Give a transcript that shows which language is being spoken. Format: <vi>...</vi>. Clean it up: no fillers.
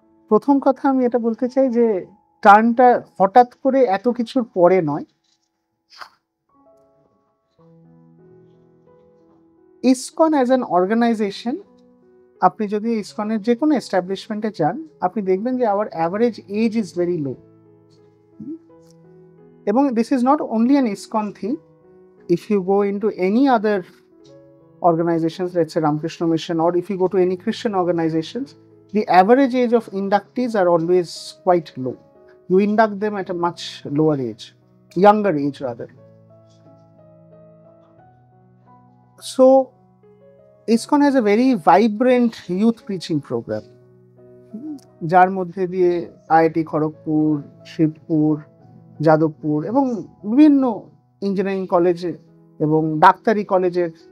<bn>প্রথম কথা আমি এটা বলতে চাই যে টার্নটা হঠাৎ করে এত কিছুর পরে নয়। ইসকন</bn> <en>as an organisation,</en> <bn>আপনি যদি ইসকনের যে কোনো এস্টাবলিশমেন্টে যান আপনি দেখবেন যে</bn> <en>Our average age is very low. এবং this is not only an ISKCON thing, if you go into any other organizations, let's say Ramakrishna Mission, or if you go to any Christian organizations, the average age of inductees are always quite low. You induct them at a much lower age, younger age rather. So ISKCON has a very vibrant youth preaching program,</en> <bn>যার মধ্যে দিয়ে IIT Kharagpur, Shibpur, Jadavpur এবং বিভিন্ন engineering কলেজে এবং ডাক্তারি কলেজের</bn>